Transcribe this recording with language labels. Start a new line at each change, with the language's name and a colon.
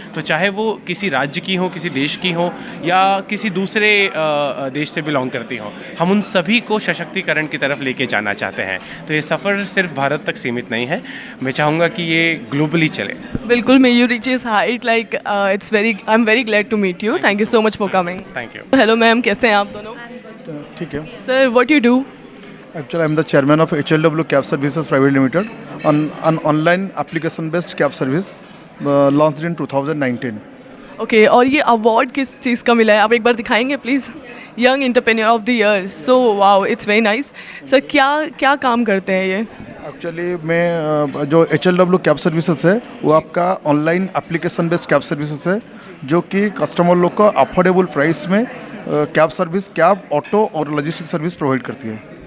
Hindi: तो चाहे वो किसी राज्य की हो, किसी देश की हो, या किसी दूसरे देश से बिलोंग करती हो, हम उन सभी को सशक्तिकरण की तरफ लेके जाना चाहते हैं. तो ये सफ़र सिर्फ भारत तक सीमित नहीं है, मैं चाहूँगा कि ये ग्लोबली चले.
English: बिल्कुल, may you reach his height, like I am very glad to meet you. Thank you so much for coming. Thank you.
Hindi: Hello ma'am, कैसे हैं आप दोनों? ठीक है
English: Sir, what you do? Actually, I am the chairman of HLW Cab Services Private Limited, an online application-based cab service launched in 2019.
Hindi: Okay, और ये award किस चीज़ का मिला है, आप एक बार दिखाएंगे please?
English: Young entrepreneur of the year. So wow, it's very nice. Sir,
Hindi: क्या काम करते हैं ये? एक्चुअली मैं जो HLW कैब सर्विसेज है वो आपका online application based cab services है, जो कि कस्टमर लोग को अफोर्डेबल प्राइस में कैब सर्विस, कैब, ऑटो और लॉजिस्टिक सर्विस प्रोवाइड करती है.